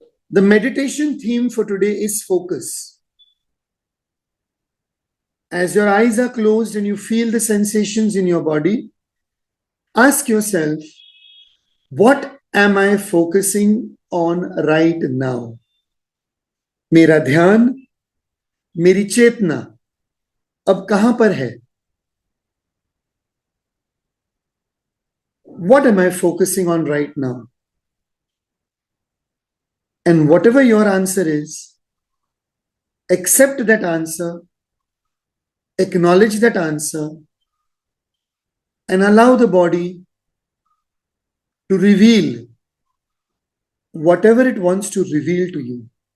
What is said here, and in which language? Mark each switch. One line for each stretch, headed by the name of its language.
English: The meditation theme for today is focus. As your eyes are closed and you feel the sensations in your body, ask yourself, what am I focusing on right now?
Hindi: मेरा ध्यान, मेरी चेतना अब कहां पर है?
English: What am I focusing on right now? And whatever your answer is, accept that answer, acknowledge that answer, and allow the body to reveal whatever it wants to reveal to you.